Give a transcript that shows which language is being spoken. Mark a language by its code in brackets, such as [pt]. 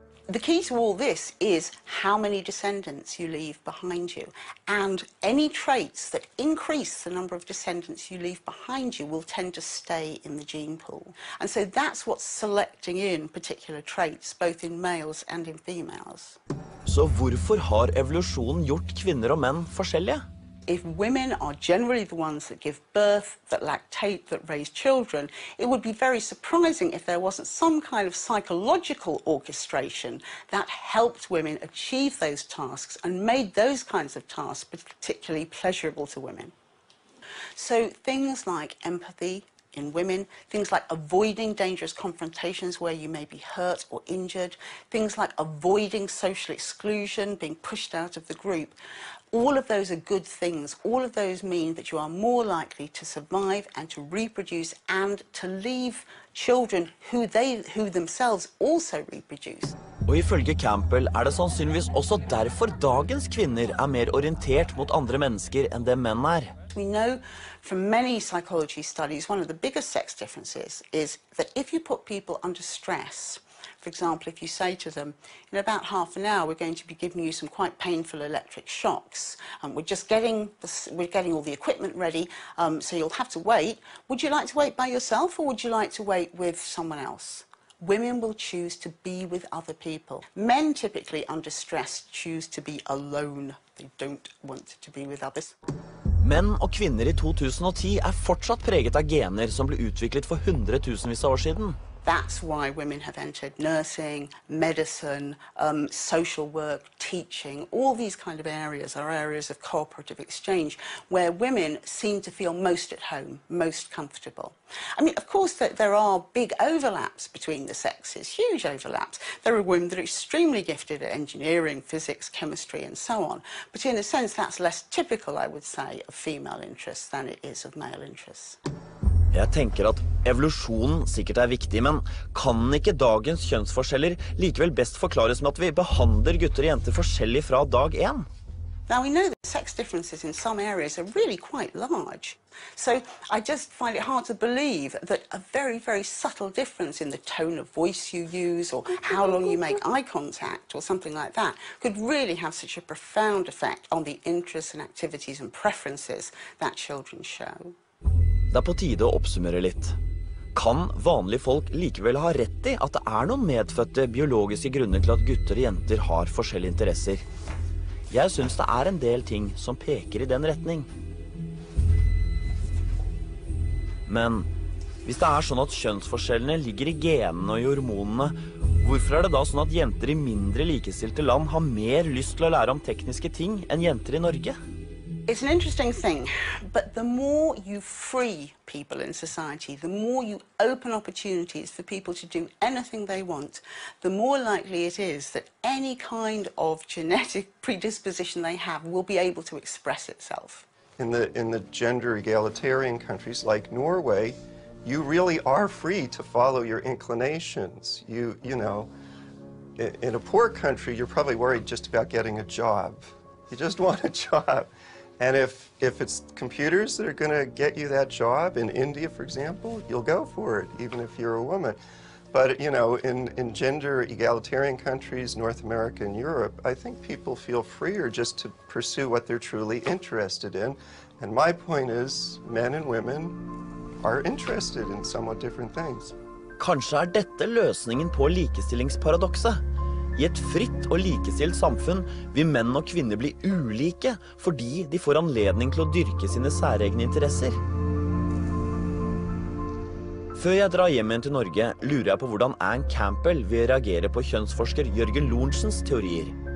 [en] The key to all this is how many descendants you leave behind you. And any traits that increase the number of descendants you leave behind you will tend to stay in the gene pool. And so that's what's selecting in particular traits, both in males and in females. [no] Så hvorfor har evolusjonen gjort kvinner og menn forskjellige? [en] If women are generally the ones that give birth, that lactate, that raise children, it would be very surprising if there wasn't some kind of psychological orchestration that helped women achieve those tasks and made those kinds of tasks particularly pleasurable to women. So things like empathy in women, things like avoiding dangerous confrontations where you may be hurt or injured, things like avoiding social exclusion, being pushed out of the group. All of those are good things. All of those mean that you are more likely to survive and to reproduce and to leave children who themselves also reproduce. [no] Og ifølge Campbell er det sannsynligvis også derfor dagens kvinner er mer orientert mot andre mennesker enn det menn er. [en] We know from many psychology studies, one of the biggest sex differences is that if you put people under stress, for example, if you say to them, in about half an hour, we're going to be giving you some quite painful electric shocks. We're getting all the equipment ready, so you'll have to wait. Would you like to wait by yourself, or would you like to wait with someone else? Women will choose to be with other people. Men typically under stress choose to be alone. They don't want to be with others. [no] Menn og kvinner i 2010 er fortsatt preget av gener som ble utviklet for hundretusenvis av år siden. [en] That's why women have entered nursing, medicine, social work, teaching. All these kind of areas are areas of cooperative exchange where women seem to feel most at home, most comfortable. I mean, of course, there are big overlaps between the sexes, huge overlaps. There are women that are extremely gifted at engineering, physics, chemistry, and so on. But in a sense, that's less typical, I would say, of female interests than it is of male interests. [no] Jeg tenker at evolusjonen sikkert er viktig, men kan ikke dagens kjønnsforskjeller likevel best forklares med at vi behandler gutter og jenter forskjellig fra dag 1? [en] Now, we know that sex differences in some areas are really quite large. So I just find it hard to believe that a very, very subtle difference in the tone of voice you use or how long you make eye contact or something like that could really have such a profound effect on the interests and activities and preferences that children show. [no] Det er på tide å oppsummere litt. Kan vanlige folk likevel ha rett i at det er noen medfødte biologiske grunner til at gutter og jenter har forskjellige interesser? Jeg synes det er en del ting som peker i den retning. Men hvis det er sånn at kjønnsforskjellene ligger i genene og i hormonene, hvorfor er det da sånn at jenter i mindre likestilte land har mer lyst til å lære om tekniske ting enn jenter i Norge? [en] It's an interesting thing, but the more you free people in society, the more you open opportunities for people to do anything they want, the more likely it is that any kind of genetic predisposition they have will be able to express itself. In the gender egalitarian countries like Norway, you really are free to follow your inclinations. You know, in a poor country, you're probably worried just about getting a job. You just want a job. And if it's computers that are going to get you that job in India, for example, you'll go for it, even if you're a woman. But, you know, in gender egalitarian countries, North America and Europe, I think people feel freer just to pursue what they're truly interested in. And my point is, men and women are interested in somewhat different things. [no] Kanskje dette løsningen på likestillingsparadokset. I et fritt og likestilt samfunn vil menn og kvinner bli ulike fordi de får anledning til å dyrke sine særegne interesser. Før jeg drar hjem igjen til Norge, lurer jeg på hvordan Ann Campbell vil reagere på kjønnsforsker Jørgen Lorentzens teorier.